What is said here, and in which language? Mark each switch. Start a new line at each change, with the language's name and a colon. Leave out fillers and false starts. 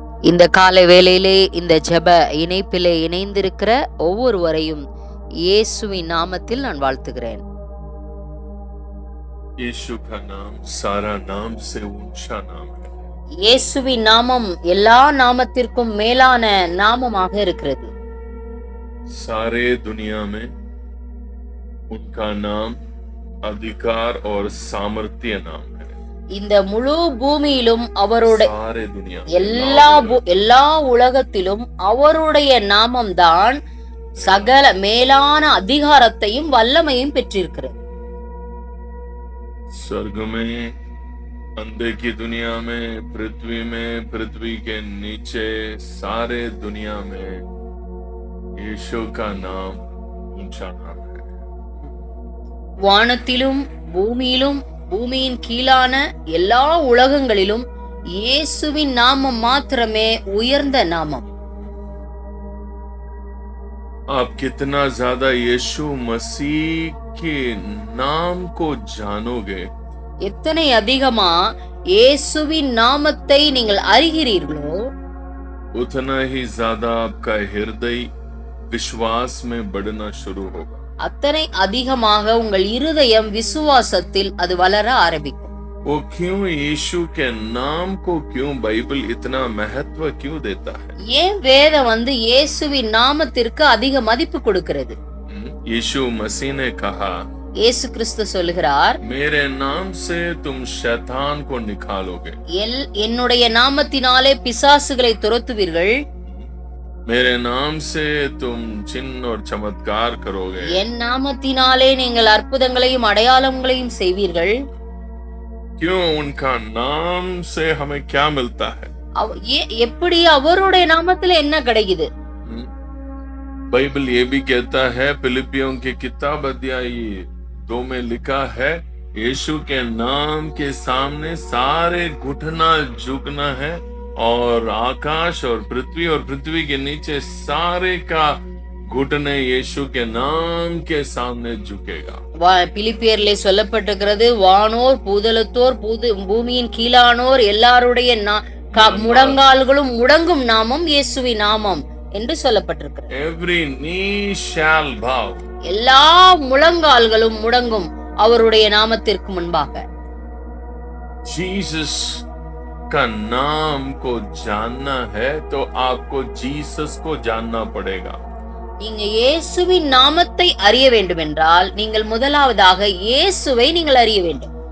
Tamil: இந்த காலை வேளையிலே இந்த ஜெப இணைப்பிலே இணைந்திருக்கிற ஒவ்வொருவரையும் இயேசுவின் நாமத்தில் நான் வாழ்த்துகிறேன்.
Hindi: यीशु का नाम सारा नाम से ऊंचा नाम है.
Tamil: இயேசுவின் நாமம் எல்லா நாமத்திற்கும் மேலான நாமமாக இருக்கிறது.
Hindi: सारे दुनिया में उनका नाम अधिकार और सामर्थ्य नाम है.
Tamil: இந்த முழு பூமியிலும் அவருடைய
Hindi: सारे दुनिया
Tamil: எல்லா உலகத்திலும் அவருடைய நாமம்தான் சகல மேலான அதிகாரத்தையும் வல்லமையும் பெற்றிருக்கிறது.
Hindi: स्वर्ग में, अंधे की दुनिया में, पृथ्वी के नीचे, सारे दुनिया में यीशु का नाम ऊंचा नाम है.
Tamil: வானத்திலும் பூமியிலும் பூமியின் கீழான எல்லா உலகங்களிலும் இயேசுவின் நாமம் மாத்திரமே உயர்ந்த நாமம்.
Hindi: आप कितना ज्यादा यीशु मसीह के नाम को जानोगे,
Tamil: எத்தனை அதிகமா இயேசுவின் நாமத்தை நீங்கள் அறிகிறீர்களோ
Hindi: उतना ही ज्यादा आपका हृदय विश्वास में बढ़ना शुरू होगा.
Tamil: அத்தனை அதிகமாக உங்கள் இருதயம் விசுவாசத்தில் அது வளர ஆரம்பிக்கும்.
Hindi: वो क्यों यीशु के नाम को क्यों बाइबल इतना महत्व क्यों देता है?
Tamil: ஏன் வேதம் இயேசுவின் நாமத்திற்கு அதிக மதிப்பு கொடுக்கிறது?
Hindi: यीशु मसीह ने कहा,
Tamil: இயேசு கிறிஸ்து சொல்கிறார்,
Hindi: मेरे नाम से तुम शैतान को निकालोगे,
Tamil: என்னுடைய நாமத்தினாலே பிசாசுகளை துரத்துவீர்கள்,
Hindi: मेरे नाम से तुम चिन्ह और चमत्कार करोगे,
Tamil: என் நாமத்தினாலே நீங்கள் அற்புதங்களையும் அடையாளங்களையும் செய்வீர்கள்.
Hindi: क्यों? उनका नाम से हमें क्या मिलता है?
Tamil: எப்படி அவருடைய நாமத்துல என்ன கிடைக்குது?
Hindi: बाइबल ये भी कहता है, फिलिपियों की किताब अध्याय 2 में लिखा है, यीशु के नाम के सामने सारे घुटना झुकना है और आकाश और पृथ्वी के नीचे सारे का घुटने यीशु के नाम के सामने झुकेगा.
Tamil: பிலிப்பியர்லே சொல்லப்பட்டிருக்கிறது, வானோர் பூதலத்தோர் பூமியின் கீழானோர் எல்லாருடைய முழங்கால்களும் முடங்கும் நாமம் இயேசுவின் நாமம் என்று சொல்லப்பட்டிருக்கிறது.
English: Every knee shall bow.
Tamil: எல்லா முழங்கால்களும் முடங்கும் அவருடைய நாமத்திற்கு முன்பாக.
Hindi: जीसस का नाम को जानना है तो आपको जीसस को जानना पड़ेगा.
Tamil: நீங்க இயேசுவின் நாமத்தை அறிய வேண்டும் என்றால் நீங்கள் முதலாவதாக இயேசுவை நீங்கள் அறிய வேண்டும்.